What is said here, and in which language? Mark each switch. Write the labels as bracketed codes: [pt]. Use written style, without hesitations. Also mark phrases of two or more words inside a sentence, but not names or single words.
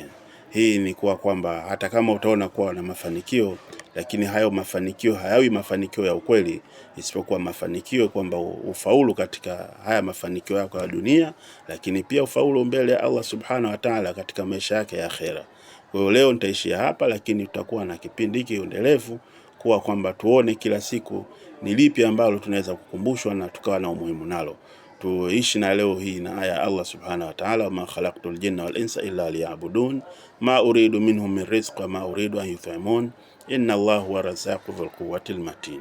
[sw] Hii ni kuwa kwamba hata kama utaona kuwa na mafanikio, lakini hayo mafanikio hayawi mafanikio ya ukweli, isipokuwa mafanikio kwamba ufaulu katika haya mafanikio yako ya dunia, lakini pia ufaulu mbele ya Allah [ar] سبحانه وتعالى [sw] katika maisha yake ya akhera. Kwa hiyo leo nitaishia hapa, lakini tutakuwa na kipindi hiki endelevu kuwa kwamba tuone kila siku ni lipi ambalo tunaweza kukumbushwa na tukawa na umuhimu nalo. Tuishi na leo hii na aya [ar] الله سبحانه وتعالى ما خلقت الجن والإنس إلا ليعبدون ما أريد منهم من رزق وما أريد أن يطعمون إن الله هو الرزاق ذو القوة المتين.